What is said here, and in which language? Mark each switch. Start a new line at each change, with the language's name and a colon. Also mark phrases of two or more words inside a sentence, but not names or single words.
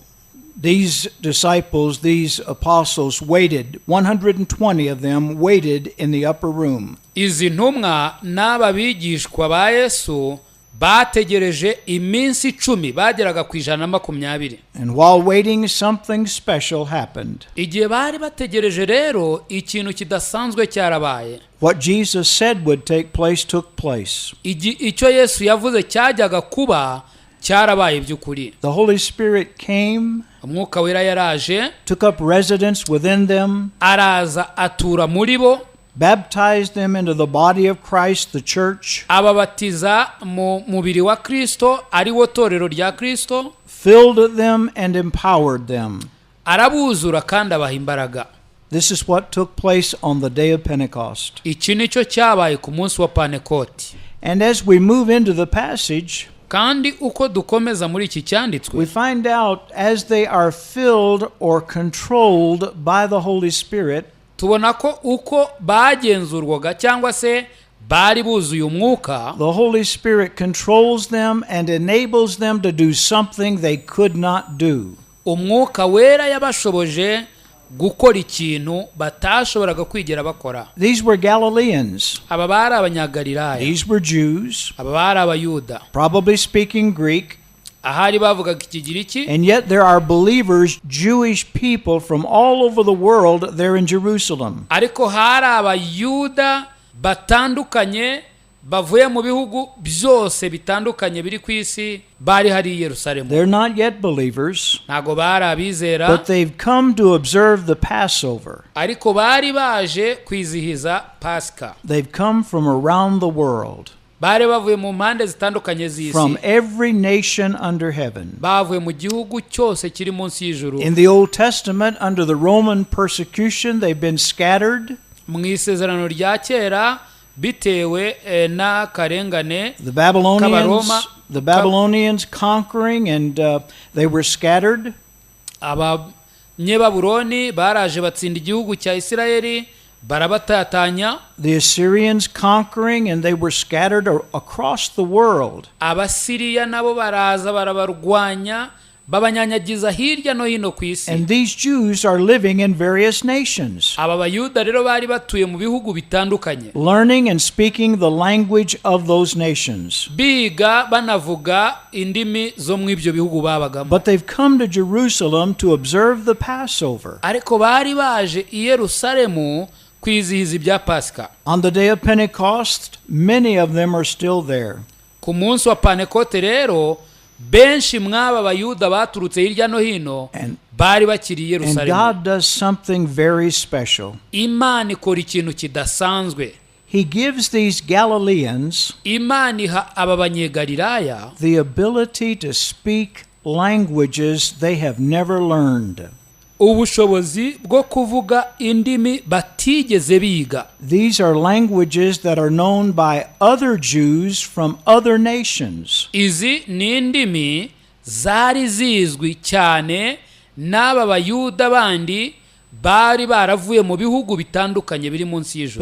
English: These disciples, these apostles waited, 120 of them waited in the upper room.
Kinyarwanda: izi ntumwa n'aba bigishwa ba Yesu bategereje iminsi 10, bageraga ku 120.
English: And while waiting, something special happened.
Kinyarwanda: igihe bari bategereje rero, ikintu kidasanzwe cyarabaye.
English: What Jesus said would take place took place.
Kinyarwanda: icyo Yesu yavuze cyajyaga kuba cyarabaye by'ukuri.
English: The Holy Spirit came,
Kinyarwanda: umwuka wera yaraje,
English: took up residence within them,
Kinyarwanda: araza atura muri bo,
English: baptized them into the body of Christ, the church,
Kinyarwanda: ababatiza mu mubiri wa Kristo, ari wo torero rya Kristo,
English: filled them and empowered them.
Kinyarwanda: arabuzura kandi abaha imbaraga.
English: This is what took place on the day of Pentecost.
Kinyarwanda: iki nicyo cyabaye ku munsi wa Pentekote.
English: And as we move into the passage,
Kinyarwanda: kandi uko dukomeza muri iki
English: we
Kinyarwanda: cyanditswe,
English: find out as they are filled or controlled by the Holy Spirit,
Kinyarwanda: tubona ko uko bagenzurwaga cyangwa se bari buzuye umwuka,
English: the Holy Spirit controls them and enables them to do something they could not do.
Kinyarwanda: umwuka wera yabashoboje gukora ikintu batashoboraga kwigera bakora.
English: These were Galileans.
Kinyarwanda: aba bari abanyagalilaya,
English: These were Jews,
Kinyarwanda: aba bari abayuda,
English: probably speaking Greek.
Kinyarwanda: ahari bavugaga ikigiriki,
English: And yet there are believers, Jewish people from all over the world there in Jerusalem.
Kinyarwanda: ariko hari abayuda batandukanye bavuye mu bihugu byose bitandukanye biri ku isi, bari hari i Yerusalemu.
English: They're not yet believers,
Kinyarwanda: ntago bari abizera,
English: but they've come to observe the Passover.
Kinyarwanda: ariko bari baje kwizihiza Pasika.
English: They've come from around the world,
Kinyarwanda: bari bavuye mu mpande zitandukanye
English: from
Kinyarwanda: z'isi,
English: every nation under heaven.
Kinyarwanda: bavuye mu gihugu cyose kiri munsi y'ijuru.
English: In the Old Testament, under the Roman persecution, they've been scattered.
Kinyarwanda: mu isezerano rya kera bitewe n'akarengane
English: The Babylonians conquering, and they were scattered.
Kinyarwanda: abanyebabuloni baraje batsinda igihugu cya Isirayeli, barabatatanya.
English: The Assyrians conquering, and they were scattered across the world.
Kinyarwanda: abasiriya nabo baraza barabarwanya, babanyanyagiza hirya no hino ku isi.
English: And these Jews are living in various nations,
Kinyarwanda: aba bayuda rero bari batuye mu bihugu bitandukanye,
English: learning and speaking the language of those nations.
Kinyarwanda: biga banavuga indimi zo mu ibyo bihugu babagamo.
English: But they've come to Jerusalem to observe the Passover.
Kinyarwanda: ariko bari baje i Yerusalemu kwizihiza ibya Pasika.
English: On the day of Pentecost, many of them are still there.
Kinyarwanda: ku munsi wa Pentekote rero benshi mwaba bayuda baturutse hirya no hino bari bakiri i
English: And
Kinyarwanda: Yerusalemu.
English: God does something very special.
Kinyarwanda: Imana ikora ikintu kidasanzwe.
English: He gives these Galileans
Kinyarwanda: Imana iha aba banyegalilaya
English: the ability to speak languages they have never learned.
Kinyarwanda: ubushobozi bwo kuvuga indimi batigeze biga.
English: These are languages that are known by other Jews from other nations.
Kinyarwanda: Izi ni indimi zari zizwi cyane n'aba bayuda bandi bari baravuye mu bihugu bitandukanye biri munsi y'ijuru.